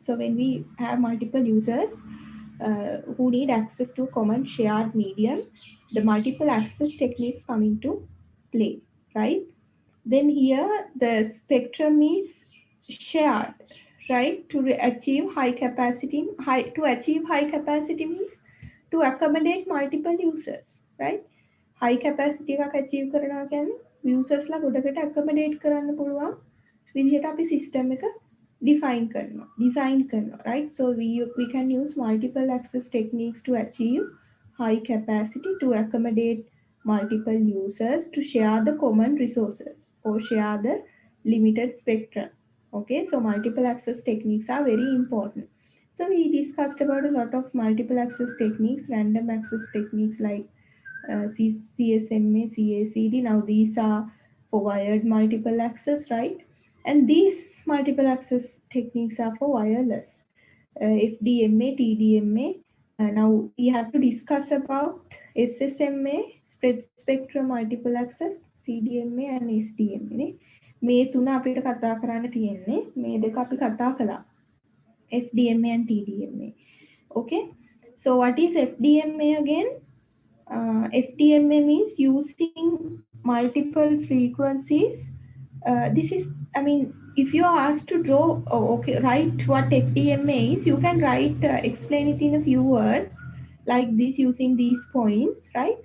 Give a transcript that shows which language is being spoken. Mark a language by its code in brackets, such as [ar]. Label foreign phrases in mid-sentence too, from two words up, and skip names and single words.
[en] So when we have multiple users who need access to common shared medium, the multiple access techniques come into play, right? Then here the spectrum is shared, right? Achieve high capacity. To achieve high capacity means to accommodate multiple users, right? High capacity [si] එකක් achieve කරනවා කියන්නේ users ලා ගොඩකට accommodate කරන්න පුළුවන් විදිහට අපි system එක define කරනවා, design කරනවා, right? [en] So we can use multiple access techniques to achieve high capacity to accommodate multiple users to share the common resources or share the limited spectrum. Okay, so multiple access techniques are very important. So we discussed about a lot of multiple access techniques, random access techniques like CSMA, CACD. Now these are for wired multiple access, right? And these multiple access techniques are for wireless, FDMA, TDMA. Now we have to discuss about SSMA, spread spectrum multiple access, CDMA and SDMA. [si] මේ තුන අපිට කතා කරන්න තියෙන්නේ. මේ දෙක අපි කතා කළා. [en] FDMA and TDMA. Okay. So what is FDMA again? FDMA means using multiple frequencies. This is, if you are asked to draw, write what FDMA is, you can explain it in a few words like this using these points, right?